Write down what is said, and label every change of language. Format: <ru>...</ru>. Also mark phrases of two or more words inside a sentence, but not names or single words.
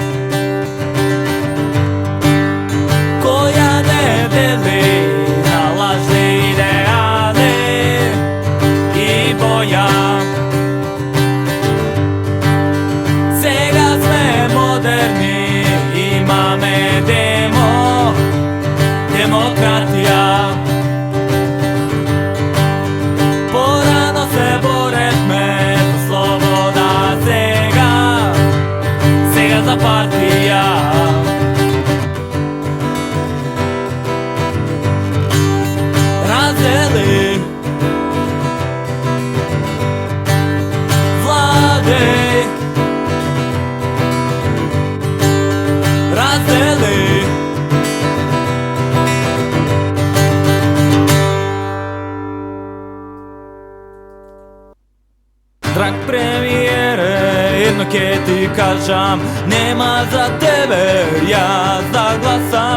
<sr>koja ne deli na lažne ideale i boja.</sr> <bg>Сега сме модерни, имаме демократия. Порано се борехме за слобода, сега за партия. Раздели, Владей, раздели.</bg> <mk>Драг премиере, едно ќе ти кажам, нема за тебе, ја загласам.</mk>